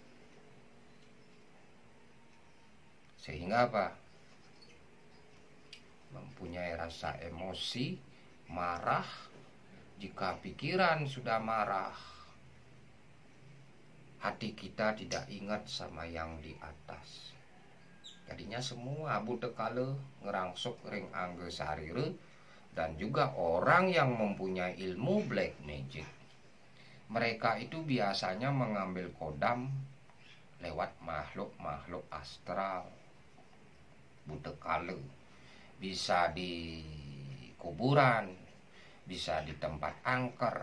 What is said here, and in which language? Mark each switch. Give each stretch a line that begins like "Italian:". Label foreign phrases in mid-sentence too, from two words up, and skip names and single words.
Indonesian: Sehingga apa? Mempunyai rasa emosi, marah. Jika pikiran sudah marah, hati kita tidak ingat sama yang di atas. Jadinya semua budekala
Balinese: ngerangsuk ring angge sarire.
Indonesian: Dan juga orang yang mempunyai ilmu
English: black magic,
Indonesian: mereka itu biasanya mengambil kodam lewat makhluk-makhluk astral. Budekala bisa di kuburan, bisa di tempat angker.